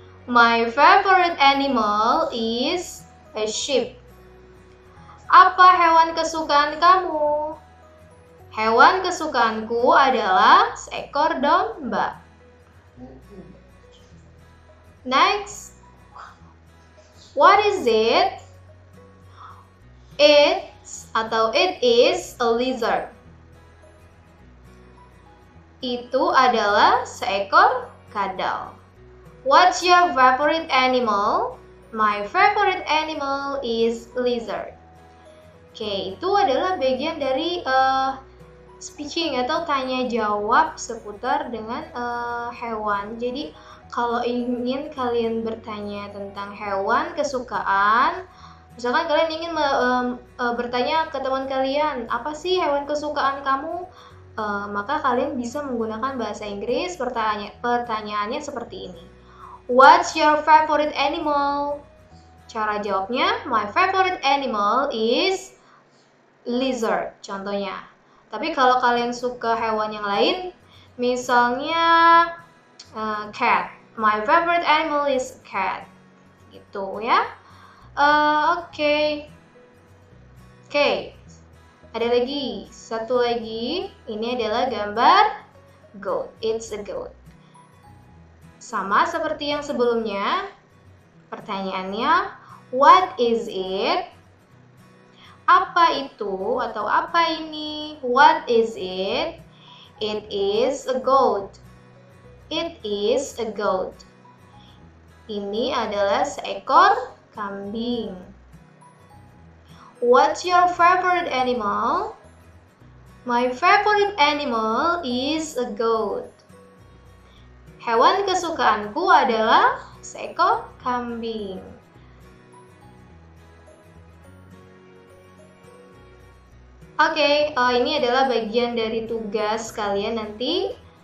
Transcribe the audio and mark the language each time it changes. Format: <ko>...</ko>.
<en>My favorite animal is a sheep.</en> <id>Apa hewan kesukaan kamu? Hewan kesukaanku adalah seekor domba.</id> <en>Next, what is it? It is a lizard.</en> <id>Itu adalah seekor kadal.</id> <en>What's your favorite animal? My favorite animal is lizard.</en> <id>Oke, itu adalah bagian dari speaking atau tanya jawab seputar dengan hewan. Jadi kalau ingin kalian bertanya tentang hewan kesukaan, misalkan kalian ingin bertanya ke teman kalian, apa sih hewan kesukaan kamu? Maka kalian bisa menggunakan bahasa Inggris. Pertanyaannya seperti ini.</id> <en>What's your favorite animal?</en> <id>Cara jawabnya,</id> <en>my favorite animal is lizard,</en> <id>contohnya. Tapi kalau kalian suka hewan yang lain, misalnya cat.</id> <en>My favorite animal is cat.</en> <id>Gitu ya. Oke. Ada lagi, satu lagi. Ini adalah gambar goat.</id> <en>It's a goat.</en> <id>Sama seperti yang sebelumnya. Pertanyaannya,</id> <en>what is it?</en> <id>Apa itu atau apa ini?</id> <en>What is it? It is a goat. It is a goat.</en> <id>Ini adalah seekor kambing.</id> <en>What's your favorite animal? My favorite animal is a goat.</en> <id>Hewan kesukaanku adalah seekor kambing. Oke, ini adalah bagian dari tugas kalian nanti.</id>